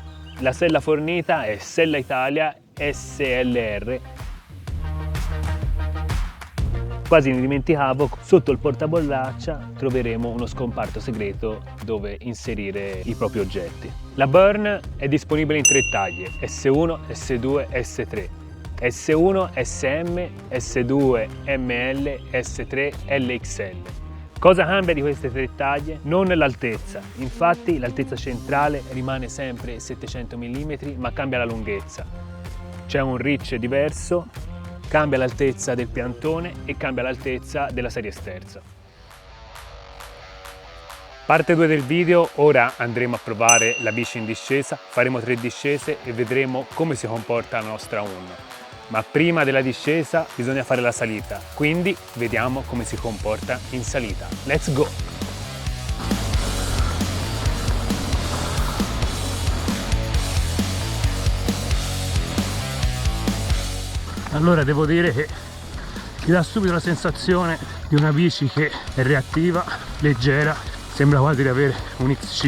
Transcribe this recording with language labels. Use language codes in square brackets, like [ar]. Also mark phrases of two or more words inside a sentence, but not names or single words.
[it] La sella fornita è Sella Italia SLR. Quasi ne dimenticavo, sotto il portaborraccia troveremo uno scomparto segreto dove inserire i propri oggetti. La Burn è disponibile in 3 taglie, S1, S2 e S3. S1, SM, S2, ML, S3, LXL. Cosa cambia di queste tre taglie? Non l'altezza, infatti l'altezza centrale rimane sempre 700 mm ma cambia la lunghezza. C'è un reach diverso, cambia l'altezza del piantone e cambia l'altezza della serie sterza. Parte 2 del video, ora andremo a provare la bici in discesa, faremo 3 discese e vedremo come si comporta la nostra Unno. Ma prima della discesa bisogna fare la salita, quindi vediamo come si comporta in salita. [en] Let's go! [it] Allora devo dire che ti dà subito la sensazione di una bici che è reattiva, leggera, sembra quasi di avere un XC.